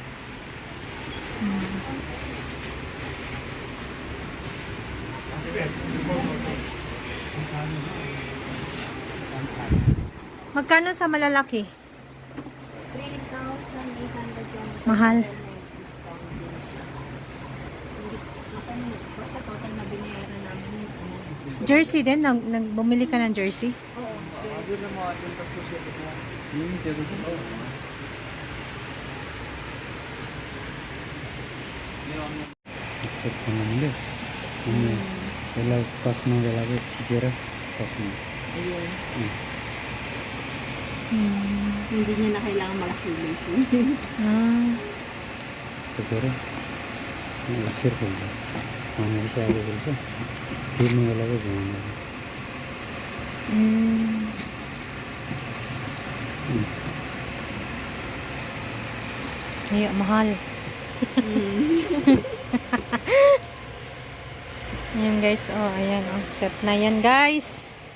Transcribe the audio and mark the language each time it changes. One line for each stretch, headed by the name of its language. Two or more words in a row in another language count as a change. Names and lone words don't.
Filipino: Magkano sa malalaki? 3,800 yung Mahal. Basta total na binayaran namin. Jersey din? Bumili ka ng jersey? Oo.
Nepali: चेक गर्नु अनि त्यसलाई कस्न बेलाको खिचेर कस्नु
Filipino: Ayun. Hindi niya na kailangan malaki yung shoes.
Hindi: तो करो सिर खोल दो पानी से आगे खोल से तीन वाला को घुमाना
Filipino: Ay, mahal. Ayan guys, oh, ayan, oh, set na yan guys.